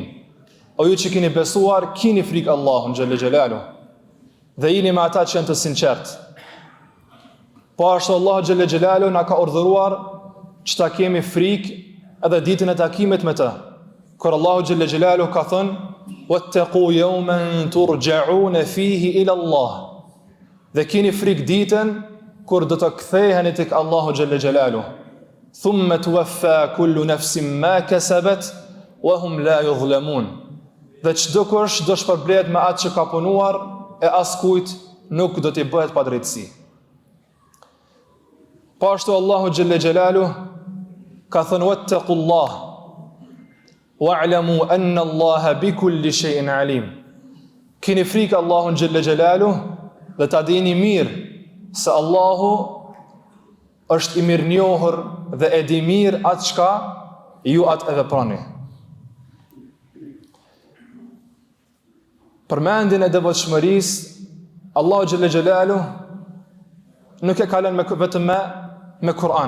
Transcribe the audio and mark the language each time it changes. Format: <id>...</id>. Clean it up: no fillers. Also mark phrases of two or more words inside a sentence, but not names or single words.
<sq>O ju që keni besuar, keni frikë Allahun</sq> <ar>جل جلاله</ar> <sq>dhe jeni me ata që janë të sinqertë. Po ashtu Allahu</sq> <ar>جل جلاله</ar> <sq>na ka urdhëruar që ta kemi frikë edhe ditën e takimit me të. Kur Allahu</sq> <ar>جل جلاله</ar> <sq>ka thënë:</sq> <ar>"واتقوا يوما ترجعون فيه إلى الله."</ar> <sq>Dhe keni frikë ditën kur do të ktheheni tek Allahu</sq> <ar>جل جلاله. "ثم توفى كل نفس ما كسبت وهم لا يظلمون."</ar> <sq>Dhe çdo kush do shpërblet me atë që ka punuar e askujt nuk do t'i bëhet padrejtësi. Po ashtu Allahu</sq> <ar>جل جلاله</ar> <sq>ka thënë:</sq> <ar>"واتقوا الله واعلموا أن الله بكل شيء عليم."</ar> <sq>Keni frikë Allahun</sq> <ar>جل جلاله</ar> <sq>dhe ta dini mirë se Allahu është i mirënjohur dhe e di mirë atë çka ju atë e veproni. Përmendjen e devotshmërisë, Allahu</sq> <ar>جل جلاله</ar> <sq>nuk e ka lënë vetëm me Kur'an.</sq>